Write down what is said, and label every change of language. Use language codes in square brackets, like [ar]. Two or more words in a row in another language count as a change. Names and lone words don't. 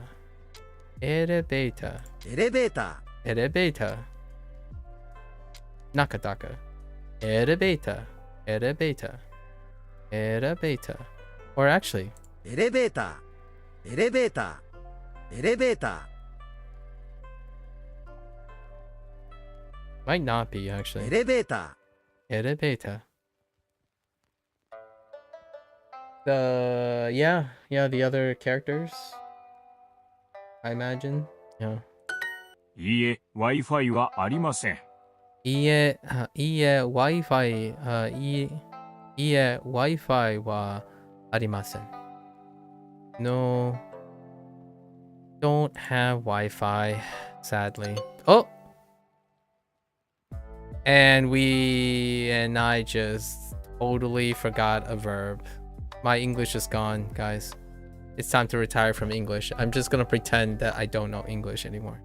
[en] Elevator. [ja] エレベータ [en] Elevator. Nakataka. Elevator. Elevator. Elevator. Or actually, [ja] ーエレベーターエレベーターエレベータ [en] might not be [ja] ーエ [en] actually. [ja] レベータ [en] Elevator. Yeah, the other characters, I imagine. Yeah. [ja] いいえ、Wi-Fi はありません。いいえ、Wi-Fi、Wi-Fi はありません。 [en] No, don't have Wi-Fi, sadly. Oh! And I just totally forgot a verb. My English is gone, guys. It's time to retire from English. I'm just gonna pretend that I don't know English anymore.